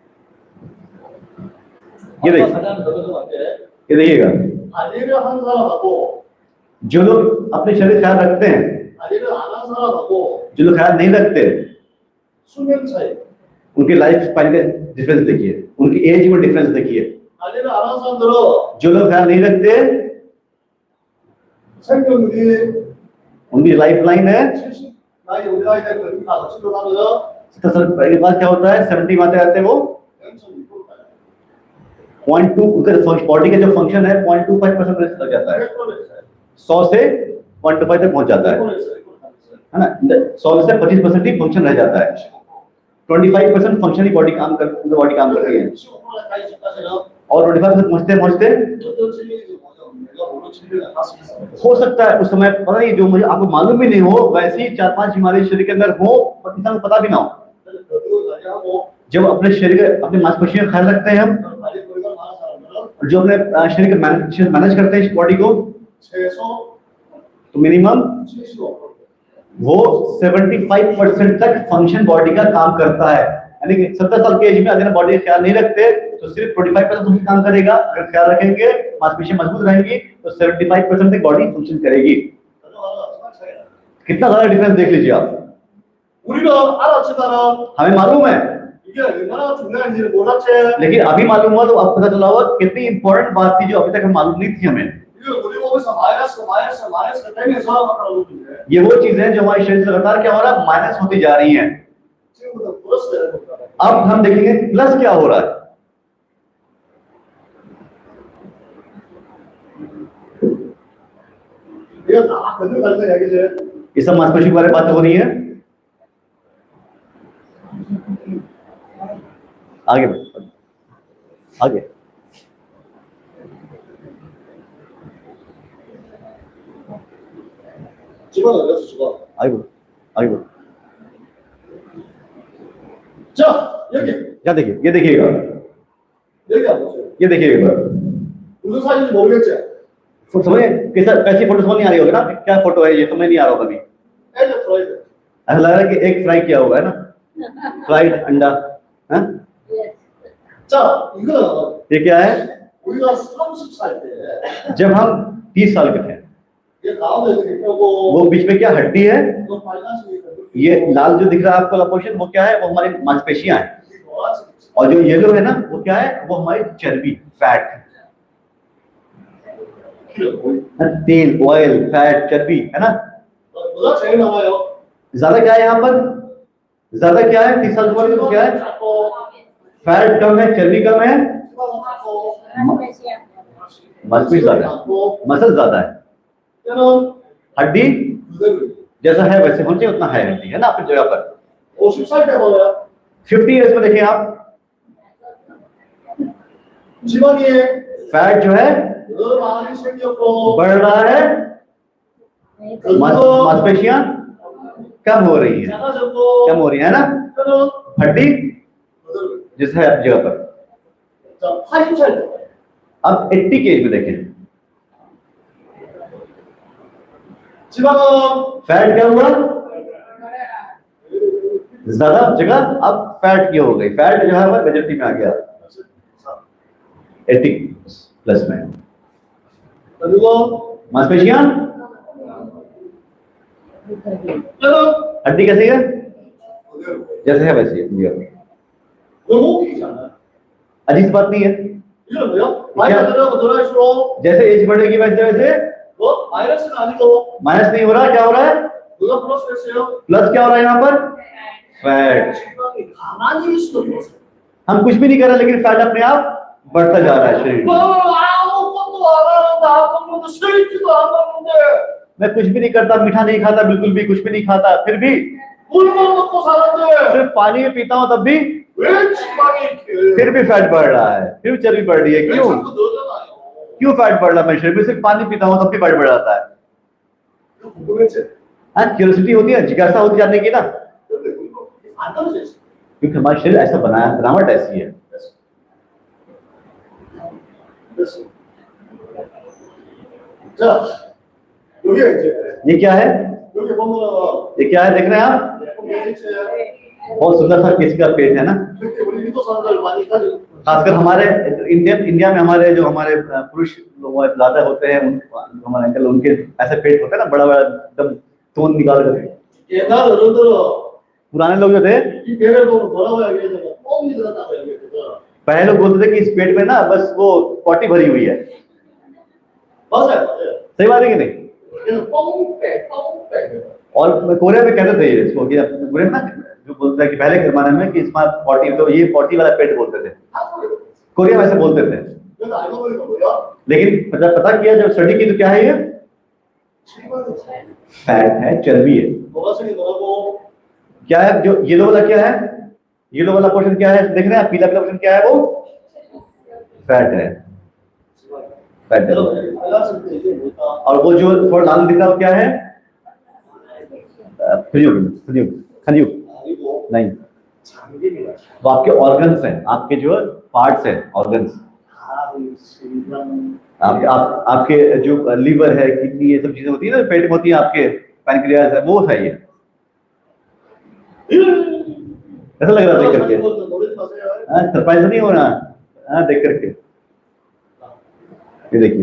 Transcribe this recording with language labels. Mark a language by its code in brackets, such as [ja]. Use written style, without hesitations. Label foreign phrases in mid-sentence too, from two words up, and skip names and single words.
[hi] ये देखिए, ये देखिएगा, [ko] 관리를 한 사람하고 [hi] जो लोग अपने शरीर ख्याल रखते हैं, [ko] 관리를 안 한 사람하고 [hi] जो लोग ख्याल नहीं रखते, [ko] 수명 차이. [hi] उनकी [en] life spine [hi] का डिफरेंस देखिए, उनकी एज में डिफरेंस देखिए। [ko] 관리를 안 하는 사람들은 [hi] जो लोग ख्याल नहीं रखते, [ko] 생명률이 [hi] उनकी [en] life line [hi] है [ko] 70 나이 우리 나이 때 그렇게 다 치료 하면 [hi] 70 के बाद क्या होता है, 70 में आते वो [ko] 0.2%. [hi] 0.2 उनका बॉडी का जो फंक्शन है 0.25% लग जाता है, 100 से 0.25 तक पहुंच जाता है ना। 100 से 25% ही फंक्शन रह जाता है, 25% फंक्शन ही बॉडी काम कर रही है, [ko] 15%까지 집까지는 [hi] और 25% पहुंचते पहुंचते [ko] 어떤 질병이 내가 모르는 질병이 할수 있어. [hi] हो सकता है उस समय पता नहीं, जो मुझे आपको मालूम भी नहीं हो, वैसी 4-5 बीमारी शरीर के अंदर हो और इंसान को पता भी ना हो। [ko] 그리고 관리하고 [hi] जब अपने शरीर अपने मांसपेशियों का ख्याल रखते हैं हम, [ko] 관리 परिवार 많은 사람들은 [hi] जो अपने शरीर के मैनेज करते हैं इस बॉडी को, [ko] 최소 [hi] तो मिनिमम [ko] 75%. [hi] वो 75% तक फंक्शन बॉडी का काम करता है। यानी कि 70 साल के एज में अगर बॉडी का ख्याल नहीं रखते तो सिर्फ 45% फंक्शन काम करेगा, अगर ख्याल रखेंगे मांसपेशियां मजबूत रहेंगी तो 75% तक [en] body function [hi] करेगी। कितना ज्यादा डिफरेंस देख लीजिए आप। [ko] 우리는 알았지만은 [hi] हमें मालूम है, [ko] 이게 얼마나 중요한지를 몰랐지. [hi] लेकिन अभी मालूम हुआ तो आपको पता चला होगा कितनी इंपॉर्टेंट बात थी जो अभी तक हमें मालूम नहीं थी हमें। [ko] 이게 우리 몸에서 마이너스 되면서 아까 그랬는데 [hi] ये वो चीजें हैं जो हमारे शरीर से लगातार क्या हो रहा है, माइनस होती जा रही हैं। [ko] 지금부터 플러스 되는 겁니다. [hi] अब हम देखेंगे प्लस क्या हो रहा है। [ko] 이게 다 건너갈 거 얘기지. [hi] ये सब मांसपेशी के बारे में बातें हो रही है। आगे बढ़ो, आगे [ko] 집어넣어 여기서 집어. [hi] आगे बढ़ो, आगे बढ़ो। [ko] 자 여기 [hi] क्या देखिए, ये देखिएगा, [ko] 여기 보세요. [hi] ये देखिएगा। [ko] 무슨 사진인지 모르겠지. [hi] समझे कैसी फोटो समझ नहीं आ रही होगी ना, क्या फोटो है ये समझ नहीं आ रहा होगा अभी। [en] egg fried. [hi] ऐसा लग रहा है कि एक फ्राई किया हुआ है ना, फ्राइड अंडा। हाँ? [ko] 자 이거는 [hi] ये क्या है, [ko] 우리가 30살 때 [hi] जब हम 30 साल के थे, [ko] ये 가운데 이렇게 펴고 [hi] वो बीच में क्या हड्डी है, [ko] 이거 빨간색이 [hi] ये लाल जो दिख रहा है आपको पोर्शन, वो क्या है, वो हमारी मांसपेशियां हैं, [ko] 노란색. [hi] और जो येलो है ना वो क्या है, वो हमारी चर्बी, फैट, तेल, ऑयल, फैट, चर्बी है ना। [ko] 뭐가 제일 나와요? [hi] ज्यादा क्या है यहाँ पर, ज्यादा क्या है 30 साल की उम्र में, क्या है, [ko] 작고 [hi] फैट कम है, चर्बी कम है, [ko] 지방은 작고 [hi] मांसपेशी ज्यादा है, [ko] 작고 [hi] मसल ज्यादा है। [ko] 얘는 [hi] हड्डी [ko] 그대로 [hi] जैसा है वैसे होनी चाहिए, उतना है हड्डी है ना अपनी जगह पर। [ko] 50살 때 보면 [hi] 50 इयर्स में देखिए आप, [ko] 지방이 [hi] फैट जो है [ko] 더 많이 생겼고 [hi] बढ़ रहा है, मांसपेशियां कम हो रही है, [ko] 작아졌고 [hi] कम हो रही है ना। [ko] 얘는 [hi] हड्डी [ko] 그대로. [hi] जैसा है अपनी जगह पर। [ko] 자 80살 때 [hi] अब 80 के एज में देखें, [ko] 지방은 [hi] फैट क्या हुआ, ज्यादा जगह अब फैट की हो गई, फैट जो है वो मेजॉरिटी में आ गया 80 प्लस में। [ko] 그리고 [hi] मांसपेशियां, [ko] 얘는 [hi] हड्डी कैसी है, [ko] 그대로. [hi] जैसे है वैसे है। 너무 웃기잖아. अजीब बात नहीं है, [ko] 이건 뭐야? 나이가 들어가고 들어갈수록 [hi] जैसे एज बढ़ेगी वैसे वैसे [ko] 뭐 마이너스는 아니고 [hi] माइनस नहीं हो रहा, क्या हो रहा है, [ko] 누가 플러스 됐어요? [hi] प्लस क्या हो रहा है यहाँ पर, फैट। [ko] 지방이 가만히 있어도 플러스. [hi] हम कुछ भी नहीं कर रहे लेकिन फैट अपने आप बढ़ता जा रहा है शरीर में। [ko] 아무것도 안 하는데 아무것도 스위트도 안 먹는데 [hi] मैं कुछ भी नहीं करता, मीठा नहीं खाता, बिल्कुल भी कुछ भी नहीं खाता, फिर भी [ko] 물만 먹고 사는데 [hi] सिर्फ पानी में पीता हूँ तब भी [ko] 왜 지방이 이렇게 [hi] फिर भी फैट बढ़ रहा है, फिर भी चर्बी बढ़ रही है। [ko] 왜 [hi] क्यों, [ko] 자꾸 늘어나요? [hi] क्यों फैट बढ़ रहा है, मैं शरीर में सिर्फ पानी पीता हूँ तब भी फैट बढ़ जाता है। [ko] 이거 궁금했지? [hi] हाँ, क्यूरियोसिटी होती है, जिज्ञासा होती जानने की ना, [ko] 근데 그거 안 떨어져 있어. [hi] क्योंकि हमारा शरीर ऐसा बनाया, बनावट ऐसी है। [ko] 됐어. 자, 여기가 이제 [hi] ये क्या है, [ko] 여기 보면은 [hi] ये क्या है देख रहे हैं आप, [ko] 이제 [hi] बहुत सुंदर सा किसी का पेट है ना। [ko] 이렇게 우리 인도 사람들 많이 가지고 [hi] खासकर हमारे इंडिया में हमारे जो हमारे पुरुष लोग ज्यादा होते हैं, हमारे अंकल, उनके ऐसे पेट होता है ना, बड़ा बड़ा एकदम तोन निकाल कर। [ko] 옛날 어른들은 [hi] पुराने लोग जो थे [ko] 이 배를 보고 뭐라고 얘기했냐면 뻥이 들었다고 얘기했거든. [hi] पहले लोग बोलते थे कि इस पेट में ना बस वो पॉटी भरी हुई है। [ko] 맞아요, 맞아요. [hi] सही बात है कि नहीं? [ko] 그래서 뻥빼, 뻥빼. [hi] और कोरिया में कहते थे इसको कि कोरिया में ना जो बोलते हैं कि पहले के जमाने में कि इसमें पॉटी, तो ये पॉटी वाला पेट बोलते थे, कोरिया में ऐसे बोलते थे। [ko] 그래서 알고 보니까 뭐야? [hi] लेकिन जब पता किया, जब स्टडी की, तो क्या है ये? फैट है, चर्बी है। 뭐가 생긴 거라고? क्या है जो येलो वाला, क्या है येलो वाला पोर्शन? क्या है देख रहे हैं आप? पीला पीला पोर्शन क्या है? वो फैट है, फैट है। [ko] 여러분 알았을 때 이게 뭘까? [hi] और वो जो थोड़ा लाल दिख रहा है वो क्या है? खंजूर [ko] 아니고 [hi] नहीं, [ko] 장기입니다. [hi] वो आपके ऑर्गन्स हैं, आपके जो पार्ट्स हैं, ऑर्गन्स। [ko] 간, 심장, [hi] आपके जो लीवर है, किडनी, ये सब चीजें होती है ना पेट में होती है, आपके पैनक्रियास है, वो है ये। ऐसा लग रहा है देख करके? [ko] 노리지 마세요. [hi] सरप्राइज नहीं हो रहा? देख करके ये देखिए,